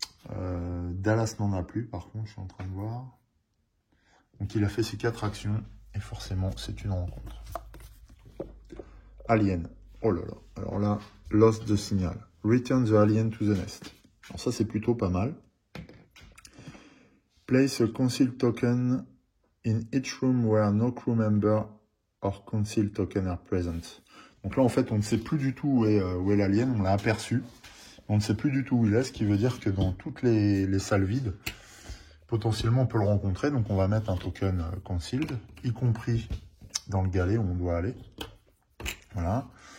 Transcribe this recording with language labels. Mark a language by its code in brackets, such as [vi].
[fr] Dallas n'en a plus, par contre, je suis en train de voir. Donc, il a fait ses 4 actions. Et forcément, c'est une rencontre. [en] Alien. [fr] Oh là là. Alors là, [en] lost de signal. Return the alien to the nest. [fr] Alors ça, c'est plutôt pas mal. [en] Place a concealed token in each room where no crew member or concealed token are present. [fr] Donc là, en fait, on ne sait plus du tout où est l'alien. On l'a aperçu. On ne sait plus du tout où il est, ce qui veut dire que dans toutes les salles vides, potentiellement, on peut le rencontrer. Donc, on va mettre un token concealed, y compris dans le galet où on doit aller. Voilà.